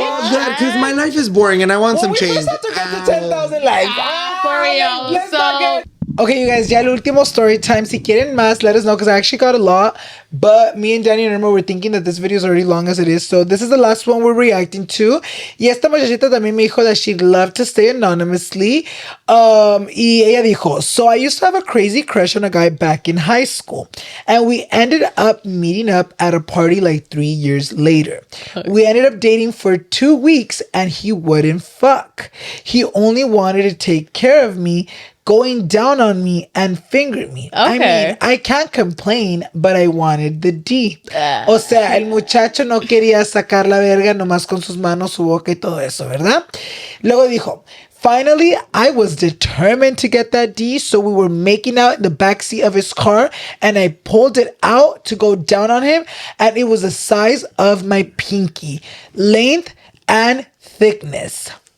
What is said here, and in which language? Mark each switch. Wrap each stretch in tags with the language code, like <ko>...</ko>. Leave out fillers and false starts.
<en>Well, good, because my life is boring and I want Well, some we change. just have to get to 10,000 likes. For real. Let's So- not get- Okay, you guys,</en> <es>ya el último</es> <en>story time.</en> <es>Si quieren más,</es> <en>let us know because I actually got a lot. But me and Danny and Irma were thinking that this video is already long as it is. So this is the last one we're reacting to.</en> <es>Y esta muchachita también me dijo</es> <en>that she'd love to stay anonymously.</en> <es>Y ella dijo,</es> <en>so I used to have a crazy crush on a guy back in high school. And we ended up meeting up at a party like 3 years later. We ended up dating for 2 weeks and he wouldn't fuck. He only wanted to take care of me, going down on me and finger me. I Okay. mean, I can't complain, but I wanted the D.</en> <es>O sea, el muchacho no quería sacar la verga nomás con sus manos, su boca y todo eso, ¿verdad? Luego dijo,</es> <en>finally, I was determined to get that D, so we were making out in the backseat of his car, and I pulled it out to go down on him, and it was the size of my pinky, length and thickness.</en>